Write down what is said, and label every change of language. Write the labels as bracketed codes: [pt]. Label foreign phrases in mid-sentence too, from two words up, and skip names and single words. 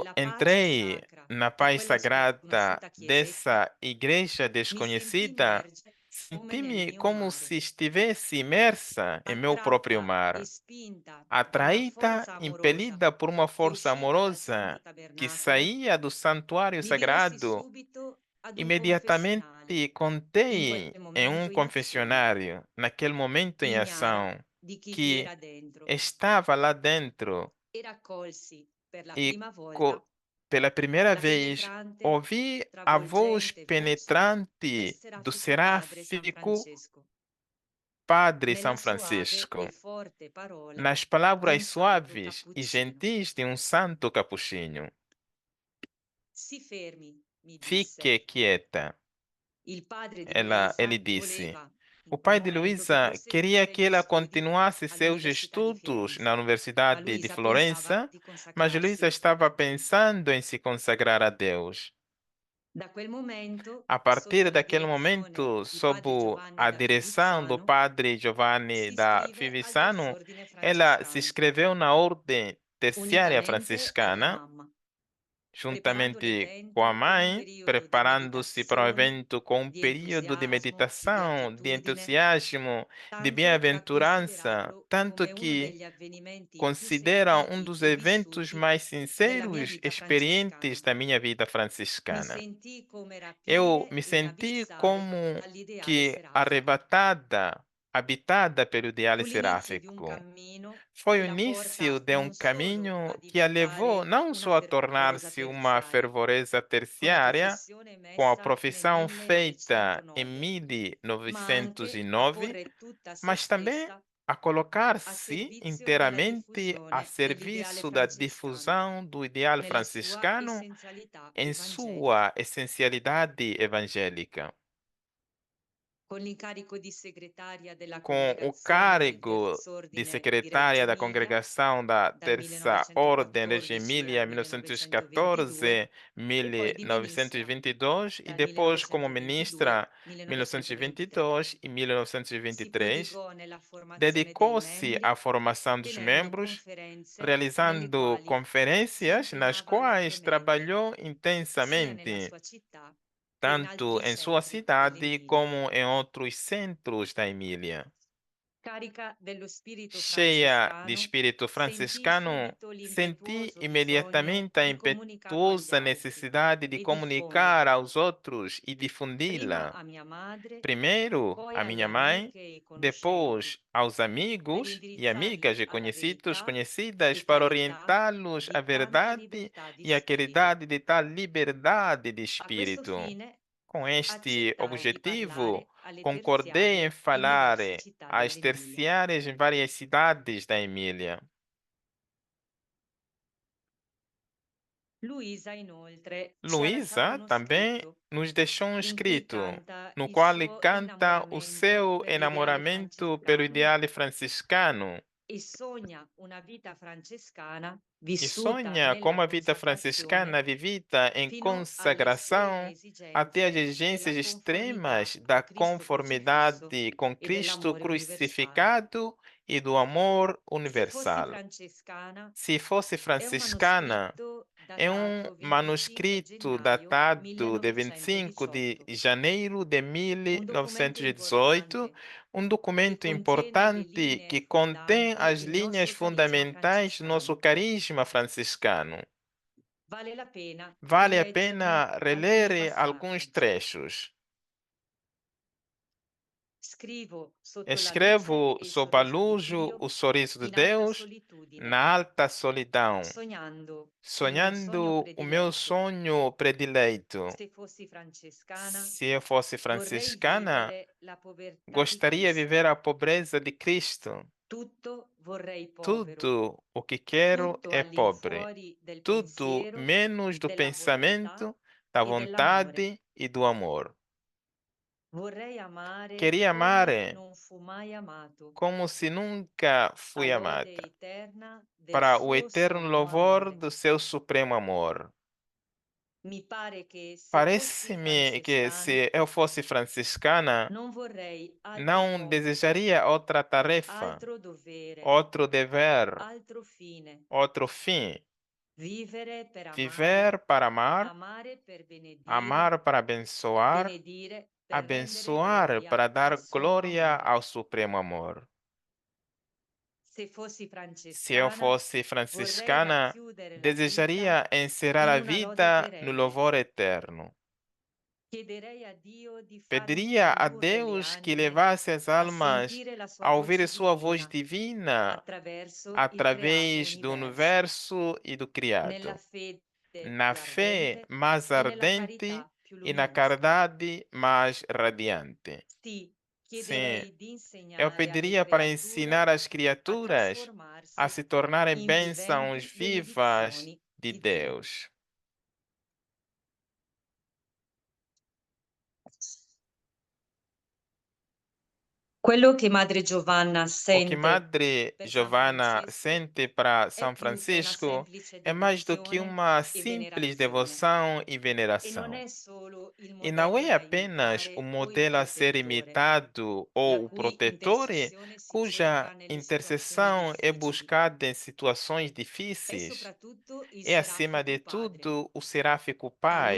[it] nella pace [pt] entrei [it] sacra [pt] na [it] di [pt] paz [it] quella [pt] sagrada [it] sconosciuta chiesetta, [pt] dessa igreja [it] mi sentì [pt] desconhecida, [it] immerge come nel [pt] senti-me [it] mio [pt] como [it] mare, [pt] se estivesse imersa em meu próprio [it] attratta e [pt] mar, [it] spinta da una [pt] atraída, [it] forza amorosa [pt] impelida por uma [it] che [pt] força [it] usciva dal [pt] amorosa [it] santo [pt] que [it] tabernacolo, [pt] saía do santuário [it] mi dirossi [pt] sagrado. [it] subito ad un confessionale, [pt] Imediatamente [it] in [pt] contei [it] quel [pt] em um [it] momento in azione, [pt] confessionário, naquele momento em [it] ignara [pt] ação, [it] di chi vi [pt] que [it] era dentro, [pt] estava lá dentro [it] e raccolsi per la [pt] e [it] prima volta [pt] pela primeira [it] la [pt] vez [it] penetrante, [pt] ouvi a voz [it] travolgente voce del [pt] penetrante do [it] serafico padre San [pt] seráfico [it] Francesco, [pt] Padre [it] nella [pt] São [it] soave [pt] Francisco, [it] e forte parola [pt] nas [it] di [pt] palavras [it] un santo [pt] suaves e [it] cappuccino. [pt] gentis de um santo capuchinho. [it] Si fermi, mi disse. [pt] Fique quieta, [it] Il padre di [pt] ele [it] Luisa [pt] disse. [it] voleva, [pt] O [it] in quel [pt] pai de [it] momento, che [pt] Luísa queria [it] proseguisse [pt] que [it] gli [pt] ela [it] studi [pt] continuasse seus [it] all'Università di [pt] estudos [it] Firenze, [pt] na [it] ma [pt] Universidade de [it] Luisa pensava [pt] Florença, [it] di [pt] mas Luísa [it] consacrarsi [pt] estava [it] a Dio. [pt] pensando em se consagrar a Deus. [it] Da quel momento, [pt] A [it] sotto [pt] partir [it] la [pt] daquele [it] direzione [pt] momento, [it] di [pt] sob [it] padre Giovanni [pt] a [it] da [pt] direção do [it] Fivizzano, [pt] padre Giovanni [it] si [pt] da [it] iscrive al [pt] Fivizzano, [it] Terz'Ordine [pt] ela se [it] Francescano, [pt] inscreveu na Ordem Terciária [it] unitamente alla [pt] Franciscana, [it] mamma, preparando [pt] juntamente com a [it] l'evento con un [pt] mãe, [it] periodo di [pt] preparando-se para o [it] meditazione, [pt] evento com um [it] di [pt] período de [it] entusiasmo e di [pt] meditação, de [it] gratitudine, [pt] entusiasmo, de [it] tanto da [pt] bem-aventurança, [it] considerarlo [pt] tanto [it] come uno [pt] que [it] degli avvenimenti più [pt] considera um [it] sentiti [pt] dos [it] e [pt] eventos [it] vissuti [pt] mais [it] della mia [pt] sinceros, [it] vita [pt] experientes [it] francescana. [pt] da minha vida [it] Mi [pt] franciscana. [it] sentii come [pt] Eu [it] rapire [pt] me [it] e [pt] senti [it] abissare [pt] como [it] dall'ideale [pt] que [it] serafico. [pt] arrebatada, habitada pelo ideale [it] Fu l'inizio di un [pt] seráfico. [it] cammino [pt] Foi [it] che [pt] o [it] la [pt] início [it] porta [pt] de um [it] non solo [pt] caminho [it] a [pt] que a levou [it] diventare [pt] não [it] una [pt] só a [it] fervorosa [pt] tornar-se uma [it] terziaria, [pt] fervorosa [it] con la [pt] terciária, [it] professione [pt] com a [it] emessa nel [pt] profissão feita em [it] 1909, ma anche a [pt] 1909, [it] porre tutta se [pt] mas também [it] stessa [pt] a [it] a [pt] colocar-se [it] servizio della [pt] inteiramente a [it] diffusione dell'ideale [pt] serviço da [it] francescano, [pt] difusão do ideal [it] nella sua [pt] franciscano [it] essenzialità [pt] em [it] evangelica. [pt] sua essencialidade evangélica. [it] Con l'incarico di segretaria della [pt] Com o [it] congregazione del [pt] cargo de [it] Terz'Ordine di Reggio [pt] secretária da [it] Emilia [pt] congregação da [it] dal [pt] Terça Ordem de [it] 1914 [pt] Emília, [it] al 1922 e poi di ministra [pt] 1914-1922, e [it] dal [pt] depois como ministra [it] 1922 [pt] 1922 [it] al 1923. [pt] e [it] Si [pt] 1923, [it] prodigò nella formazione dei [pt] dedicou-se à [it] membri, [pt] formação dos [it] tenendo [pt] membros, [it] conferenze nelle [pt] realizando [it] quali si [pt] conferências nas [it] impegnava [pt] quais [it] alacremente, [pt] trabalhou [it] sia nella [pt] intensamente, [it] sua città che in [pt] tanto [it] altri [pt] em sua [it] centri [pt] cidade [it] dell'Emilia. [pt] como em outros centros da Emília. [it] Carica dello spirito [pt] Cheia de [it] francescano, [pt] espírito [it] sentii [pt] franciscano, [it] subito [pt] senti [it] l'impetuoso bisogno [pt] imediatamente a [it] di comunicarlo agli [pt] impetuosa [it] altri [pt] necessidade de [it] e [pt] comunicar [it] diffonderlo, [pt] aos outros e [it] prima [pt] difundi-la. [it] a mia madre, [pt] Primeiro [it] poi [pt] à [it] alle [pt] minha mãe, [it] amiche e conoscenti, [pt] depois aos [it] per [pt] amigos e amigas [it] indirizzarli [pt] e [it] alla [pt] conhecidos, [it] verità [pt] conhecidas, [it] di [pt] para [it] tal età, [pt] orientá-los à [it] di tanta [pt] verdade [it] libertà di [pt] e à [it] spirito. [pt] caridade de tal liberdade de [it] A questo [pt] espírito. [it] fine [pt] Com este [it] accettai di [pt] objetivo, [it] parlare alle [pt] concordei em [it] terziarie in [pt] falar [it] diverse città [pt] às [it] dell'Emilia. [pt] terciárias em várias cidades da Emília. [it] Luisa, inoltre, ci ha lasciato [pt] Luísa [it] uno [pt] também [it] scritto [pt] nos deixou um [it] in cui [pt] escrito, [it] canta [pt] no [it] il [pt] qual ele [it] suo [pt] canta o [it] innamoramento [pt] seu [it] per l'ideale [pt] enamoramento pelo [it] francescano [pt] ideale franciscano [it] e sogna una vita francescana [pt] e [it] vissuta [pt] sonha com [it] nella [pt] uma vida franciscana [it] consacrazione [pt] vivida em [it] fino alle estreme [pt] consagração até as [it] esigenze [pt] exigências [it] della conformità [pt] extremas da [it] con Cristo crocifisso [pt] conformidade com [it] e [pt] Cristo [it] dell'amore universale. [pt] crucificado e do amor [it] Se fossi [pt] universal. [it] francescana, [pt] Se fosse [it] è un [pt] franciscana, [it] manoscritto [pt] é um [it] datato 25 [pt] manuscrito [it] gennaio [pt] datado de 25 de [it] 1918, [pt] janeiro de [it] un documento [pt] 1918, [it] importante [pt] um [it] che [pt] documento [it] contiene le [pt] importante [it] linee [pt] que contém [it] fondanti [pt] as [it] il [pt] linhas [it] nostro carisma [pt] fundamentais do nosso [it] francescano. [pt] carisma franciscano. [it] Vale la pena [pt] Vale a [it] rileggerne [pt] pena [it] alcuni [pt] reler alguns [it] passaggi. [pt] trechos. [it] Scrivo sotto la luce [pt] Escrevo [it] e il [pt] sob a [it] sorriso di [pt] luz [it] Dio [pt] o sorriso de [it] in alta [pt] Deus [it] solitudine, [pt] na alta solidão, [it] sognando il mio sogno [pt] sonhando o meu [it] prediletto. [pt] sonho predileito. [it] Se fossi francescana, [pt] Se eu fosse [it] vorrei [pt] franciscana, [it] vivere la povertà di [pt] gostaria de viver [it] Cristo. [pt] a pobreza de Cristo. [it] Tutto vorrei povero, [pt] Tudo o que quero [it] tutto [pt] é pobre. [it] all'infuori del [pt] Tudo [it] pensiero, [pt] menos do [it] della volontà [pt] pensamento, da [it] e dell'amore. [pt] vontade e do amor. Queria amar [it] non fu mai amato, [pt] como se nunca fui [it] a lode [pt] amada, [it] eterna del [pt] para o [it] suo [pt] eterno [it] sommo [pt] louvor [it] amore. [pt] do seu supremo amor. [it] Mi pare che se fossi [pt] Parece-me que [it] francescana [pt] se eu fosse franciscana, [it] non vorrei altro [pt] não [it] compito, [pt] desejaria outra tarefa, [it] altro dovere, [pt] outro dever, [it] altro fine. [pt] outro fim. [it] Vivere per amare, [pt] Viver para amar, [it] amare per benedire, [pt] amar para abençoar, [it] benedire per rendere [pt] abençoar [it] gloria [pt] para dar [it] al sommo [pt] glória [it] amore. [pt] ao supremo amor. [it] Se fossi [pt] Se eu [it] francescana, [pt] fosse [it] vorrei [pt] franciscana, [it] racchiudere la vita [pt] desejaria encerrar [it] in [pt] a [it] una lode [pt] vida no [it] perenne. [pt] louvor eterno. [it] Chiederei a Dio di farmi [pt] Pediria a [it] condurre le [pt] Deus que [it] anime [pt] levasse as [it] a [pt] almas [it] sentire la sua [pt] a ouvir [it] voce [pt] sua voz [it] divina [pt] divina [it] attraverso il creato [pt] através do [it] universo, [pt] universo e do [it] nella [pt] criado, [it] fede [pt] na [it] più [pt] fé [it] ardente [pt] mais [it] e nella [pt] ardente [it] carità più [pt] e na [it] luminosa. [pt] caridade mais radiante. [it] Sì, [pt] Sim, [it] chiederei di [pt] eu [it] insegnare alle [pt] pediria para [it] creature [pt] ensinar as [it] a [pt] criaturas a [it] trasformarsi [pt] se tornarem [it] in [pt] bênçãos [it] viventi [pt] vivas [it] benedizioni [pt] de [it] di Dio. [pt] Deus. [it] Quello che Madre Giovanna [pt] O que [it] sente [pt] Madre [it] per San [pt] Giovanna [it] Francesco [pt] sente para [it] è [pt] São [it] più che una [pt] Francisco [it] semplice [pt] é mais do que [it] devozione [pt] uma [it] e [pt] simples [it] venerazione. [pt] devoção e [it] E non [pt] veneração. [it] è solo il [pt] E não [it] modello [pt] é [it] da [pt] apenas [it] imitare [pt] o [it] o il [pt] modelo a ser [it] protettore, [pt] imitado [it] la [pt] ou o [it] cui [pt] protetore, [it] intercessione si [pt] cuja [it] cerca nelle situazioni [pt] intercessão é [it] difficili. [pt] buscada em situações [it] È [pt] difíceis. [it] soprattutto il [pt] É, acima de [it] serafico padre. [pt] tudo, o seráfico [it] A [pt] Pai.